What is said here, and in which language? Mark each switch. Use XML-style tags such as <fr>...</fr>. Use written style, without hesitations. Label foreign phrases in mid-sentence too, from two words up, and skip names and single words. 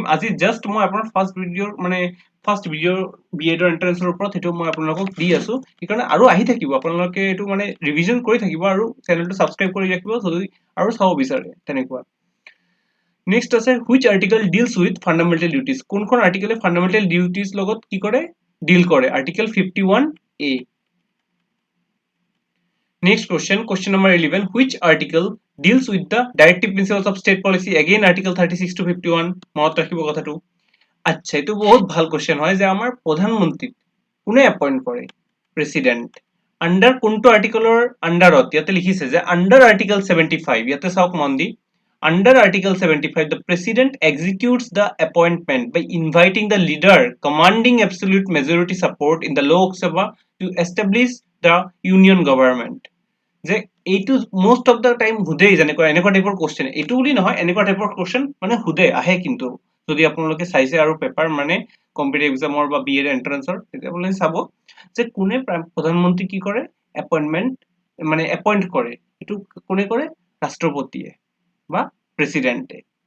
<as>আজি জাষ্ট মই আপোনাৰ</as> <en>first video'</en> <as>BEd এন্ট্ৰেন্সৰ ওপৰত সেইটো মই আপোনালোকক দি আছো, সেইকাৰণে আৰু আহি থাকিব, আপোনালোকে এইটো মানে ৰিভিজন কৰি থাকিব আৰু চেনেলটো ছাবস্ক্ৰাইব কৰি ৰাখিব যদি আৰু চাব বিচাৰে তেনেকুৱা। নেক্সট আছে</as> <en>which article deals with fundamental duties,</en> <as>কোনখন আৰ্টিকেলে</as> <en>fundamental duties</en> <as>লগত কি কৰে, ডিল কৰে।</as> <en>article 51A. Next question number 11. Which article deals with the directive principles of state policy? Again, article 36 to 51.</en> <as>মনত ৰাখিব কথাটো। আচ্ছা, এইটো বহুত ভাল কোশ্চেন হয় যে আমাৰ প্ৰধানমন্ত্ৰীক কোনে এপইণ্ট কৰে, প্ৰেচিডেণ্ট। আণ্ডাৰ কোনটো আৰ্টিকেলৰ আণ্ডাৰত, ইয়াতে লিখিছে যে আণ্ডাৰ আৰ্টিকেল 75, ইয়াতে চাওক মন দি,</as> <en>under article 75 the president executes the appointment by inviting the leader commanding absolute majority support in the Lok Sabha to establish the union government.</en> <as>যে এইটো</as> <en>most of the time</en> <as>সোধেই, যেনেকুৱা এনেকুৱা</as> <en>typeৰ question,</en> <as>এইটো বুলি নহয় এনেকুৱা</as> <en>typeৰ question</en> <as>মানে সোধে আহে, কিন্তু যদি আপোনালোকে চাইছে আৰু পেপাৰ মানে</as> <en>competitive examৰ</en> <as>বা BEd এন্ট্ৰেন্সৰ, তেতিয়া আপোনালোকে চাব যে কোনে প্ৰধানমন্ত্ৰী কি কৰে, এপইণ্টমেণ্ট মানে এপইণ্ট কৰে, এইটো কোনে কৰে, ৰাষ্ট্ৰপতিয়ে বা প্ৰেচিডেণ্টে।</as>